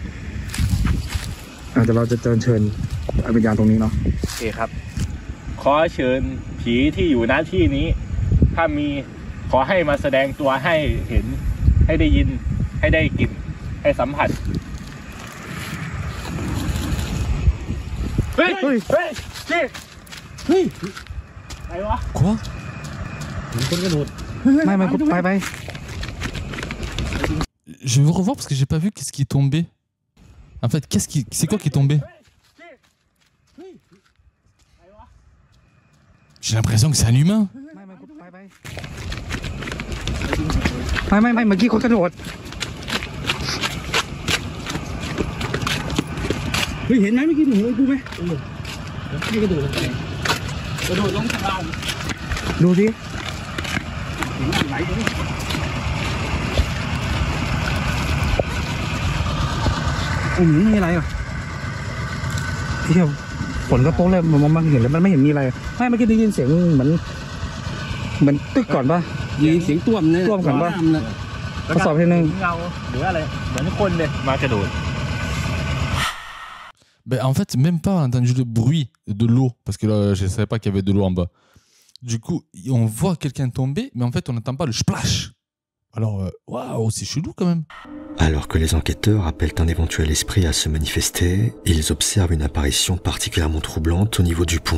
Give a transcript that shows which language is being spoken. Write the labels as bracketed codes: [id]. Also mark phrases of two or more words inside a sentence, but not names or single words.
[th] แต่เราจะเชิญวิญญาณตรงนี้เนาะโอเคครับขอเชิญผีที่อยู่ณที่นี้ถ้ามีขอให้มาแสดงตัวให้เห็นให้ได้ยินให้ได้กลิ่นให้สัมผัสเฮ้ยอะไรวะ [fr] Quoi? [th] ไม่ไป [fr] Je veux revoir parce que j'ai pas vu qu'est-ce qui est tombé. En fait, c'est quoi qui est tombé? J'ai l'impression que c'est un humain. [th] ไม่เมื่อกี้เขากระโดดเฮ้ยเห็นไหมเมื่อกี้หนูดูไหมไม่กระโดดลงไปกระโดดลงข้างล่างดูสิถึงไหลตรงนี้ โอ้โหไม่มีอะไรอ่ะเที่ยวฝนก็ตกเลยมันเห็นแล้วมันไม่เห็นมีอะไรไม่เมื่อกี้ได้ยินเสียงเหมือนตึกก่อนป่ะยินเสียงต้วมเนี่ยต้วมก่อนป่ะทดสอบทีนึงเงาหรืออะไรเหมือนคนเลยมากระโดด [fr] Ben, en fait, même pas entendu le bruit de l'eau, parce que là, je ne savais pas qu'il y avait de l'eau en bas. Du coup, on voit quelqu'un tomber, mais en fait, on n'entend pas le splash. Alors, waouh, c'est chelou quand même. Alors que les enquêteurs appellent un éventuel esprit à se manifester, ils observent une apparition particulièrement troublante au niveau du pont.